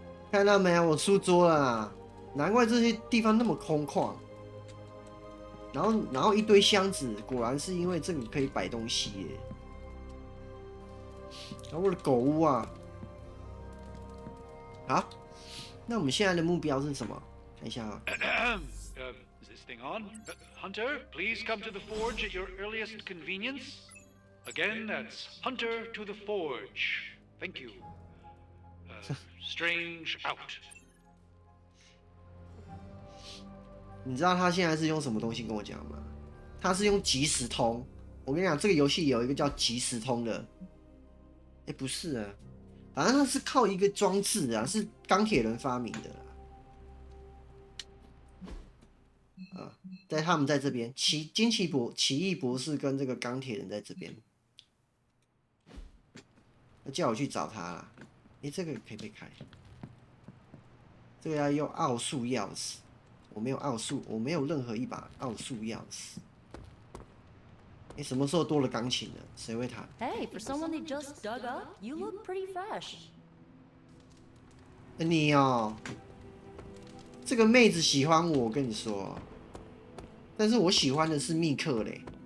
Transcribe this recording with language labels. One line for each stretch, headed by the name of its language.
Chinese: 看到没有，我书桌了啦。难怪这些地方那么空旷。然后一堆箱子，果然是因为这里可以摆东西耶。然后我的狗屋啊。好，那我们现在的目标是什么？看一下啊。
English: Is this thing on? Hunter, please come to the forge at your earliest convenience. Again, that's Hunter to the forge. Thank you. Strange out.
Chinese: 你知道他现在是用什么东西跟我讲吗？他是用即时通。我跟你讲，这个游戏有一个叫即时通的。不是啊，反正它是靠一个装置啊，是钢铁人发明的啦。在他们在这边，奇异博士跟这个钢铁人在这边，叫我去找他啦。这个可以被开，这个要用奥数钥匙，我没有奥数，我没有任何一把奥数钥匙。什么时候多了钢琴呢？谁会弹
English: Hey, for someone they just dug up, you look pretty fresh.
Chinese: 你哦，这个妹子喜欢我，我跟你说，但是我喜欢的是密克嘞。